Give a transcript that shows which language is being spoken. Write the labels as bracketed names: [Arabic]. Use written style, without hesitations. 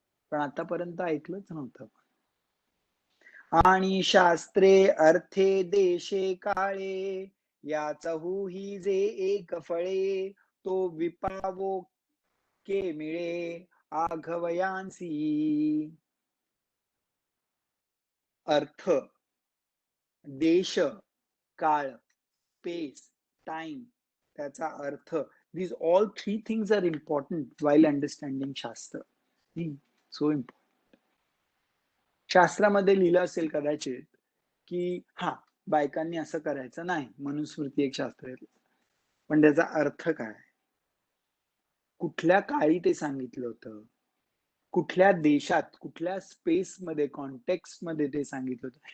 [Marathi] पण आतापर्यंत ऐकलंच नव्हतं. आणि शास्त्रे अर्थे देशे काळे याचहू ही जे एक फळे तो विपावो के मिळे आघवयांसी. अर्थ, देश, काळ, [English] Space, time, त्याचा अर्थ, these all three things are important while understanding Shastra. So important. [Marathi] शास्त्रामध्ये लिहिलं असेल कदाचित, की हां, बायकांनी असं करायचं नाही. मनुस्मृती एक शास्त्र आहे. पण त्याचा अर्थ काय? कुठल्या काळी ते सांगितलं होतं? कुठल्या देशात, कुठल्या स्पेसमध्ये, कॉन्टेक्स्टमध्ये ते सांगितलं होतं?